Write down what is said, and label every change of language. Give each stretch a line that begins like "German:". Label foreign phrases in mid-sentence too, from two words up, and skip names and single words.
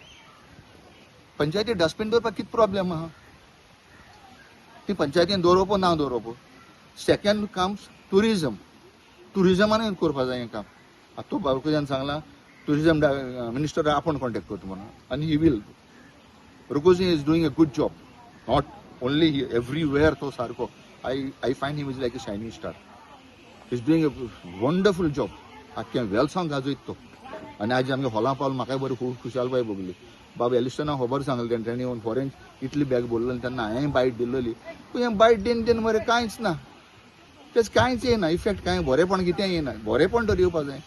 Konkani: पंचायतीन डस्टबीन दवरपाक कितें प्रॉब्लेम आहा. ती पंचायतीन दवरप ना दवरप.
English: second comes tourism.
Konkani: टुरिजमानूय करपा जाय हें काम. आतां तो बाळकुजान सांगला
English: tourism minister
Konkani: आपण कॉन्टॅक्ट करता म्हणून, आनी ही वील.
English: Rugozin is doing a good job. Not only here, everywhere
Konkani: तो सारको.
English: I find him is like a shining star. He's doing a wonderful job.
Konkani: आख्या वेलसांग गाजयत तो. आनी आज आमगे हॉलां पावल म्हाकाय बरी खूब खुशालकाय भोगली. बाबा एलिस्टना खबर सांगलें तेणी येवन फॉरेन इतली बॅग बोललें तेन्ना हांवें बायट दिल्ली. पूण हें बायट देन मरे कांयच ना. तेच कांयच येना इफेक्ट कांय बरेपण कितें येना. बरेपण तर येवपा जाय.